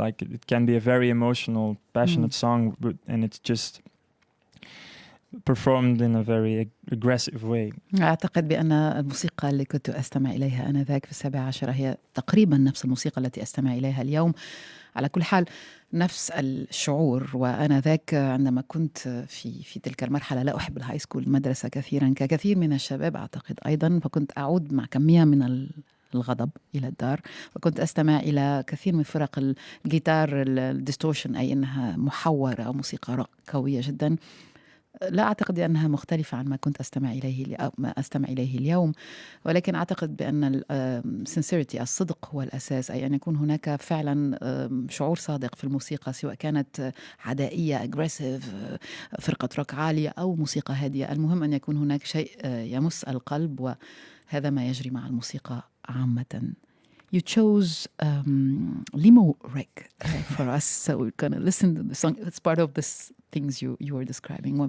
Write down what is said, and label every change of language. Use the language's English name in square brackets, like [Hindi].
[English] Like, it can be a very emotional, passionate song, and it's just performed in a very aggressive way. [Arabic] أعتقد بأن الموسيقى اللي كنت أستمع إليها آنذاك في 17 هي تقريبا نفس الموسيقى التي أستمع إليها اليوم. على كل حال نفس الشعور. وآنذاك عندما كنت في تلك المرحلة لا أحب الهاي سكول، المدرسة كثيرا ككثير من الشباب أعتقد أيضا، فكنت أعود مع كمية من الغضب إلى الدار، وكنت أستمع إلى كثير من فرق الجيتار الديستورشن، أي أنها محورة أو موسيقى روك قوية جدا. لا أعتقد أنها مختلفة عن ما كنت أستمع إليه اليوم، ولكن أعتقد بأن sincerity، الصدق هو الأساس، أي أن يكون هناك فعلا شعور صادق في الموسيقى، سواء كانت عدائية aggressive، فرقة روك عالية، أو موسيقى هادية. المهم أن يكون هناك شيء يمس القلب، وهذا ما يجري مع الموسيقى عامة. [English] You chose Limo Wreck for us, so we're gonna listen to the song. It's part of the things you were describing.